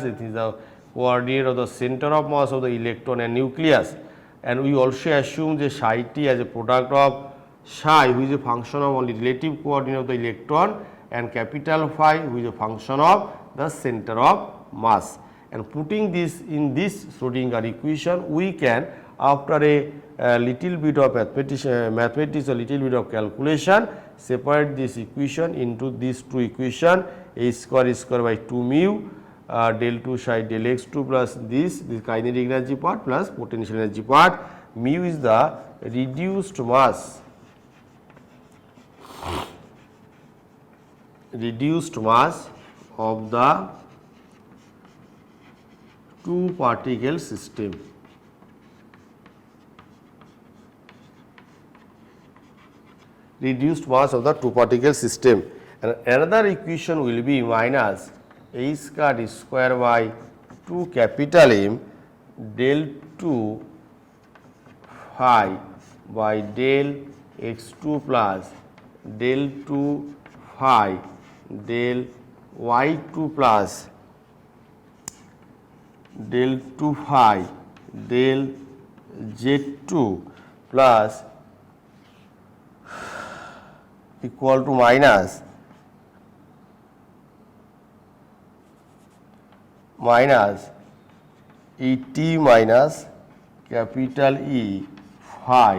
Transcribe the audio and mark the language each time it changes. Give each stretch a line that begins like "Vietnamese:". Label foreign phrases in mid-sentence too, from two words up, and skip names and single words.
English: It is the coordinate of the center of mass of the electron and nucleus, and we also assume the psi t as a product of psi, which is a function of only relative coordinate of the electron, and capital phi, which is a function of the center of mass. And putting this in this Schrodinger equation, we can, after a little bit of mathematics, a little bit of calculation, separate this equation into these two equations: a square by 2 mu del 2 psi del x2 plus this kinetic energy part plus potential energy part. Mu is the reduced mass of the two particle system. Reduced mass of the two particle system, and another equation will be minus h square by 2 capital M del 2 phi by del x2 plus del 2 phi del y2 plus del 2 phi del z2 plus equal to minus Et minus capital E phi.